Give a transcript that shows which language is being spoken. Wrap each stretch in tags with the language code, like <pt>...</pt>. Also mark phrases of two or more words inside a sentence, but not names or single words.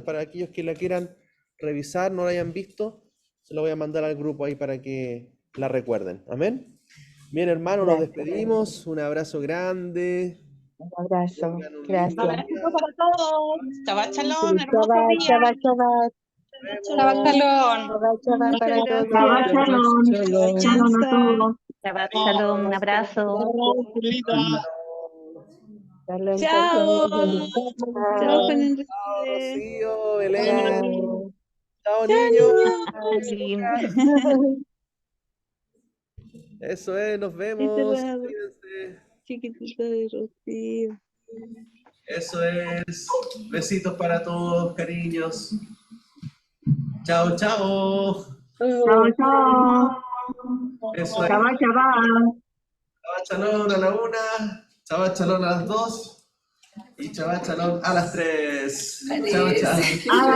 <es>Para aquellos que la quieran revisar, no la hayan visto, se lo voy a mandar al grupo ahí para que la recuerden. Amén. Bien, hermanos, nos despedimos. Un abrazo grande. Un abrazo. Gracias. Un abrazo para todos.</es> <he>Shabbat shalom,</he> <es>hermoso día.</es> <he>שבת שלום. שבת שלום. Shabbat shalom</he> <es>para todos.</es> <he>שבת שלום.</he> <es>Shalom a todos.</es> <he>Shabbat shalom,</he> <es>un abrazo. Shalom. Chao. Chao, Juan Enrique. Rocío, Belén. Chao. Chao, niños. Eso es, nos vemos. Cuídense. Chiquitita de Rocío. Eso es. Besitos para todos, cariños. Chao, chao. Chao, chao. Eso es.</es> <he>שבת שלום. Shabbat shalom</he> <es>a la 1,</es> <he>Shabbat shalom</he> <es>a las 2 y</es> <he>Shabbat shalom</he> <es>a las 3. Chao, chao.</es>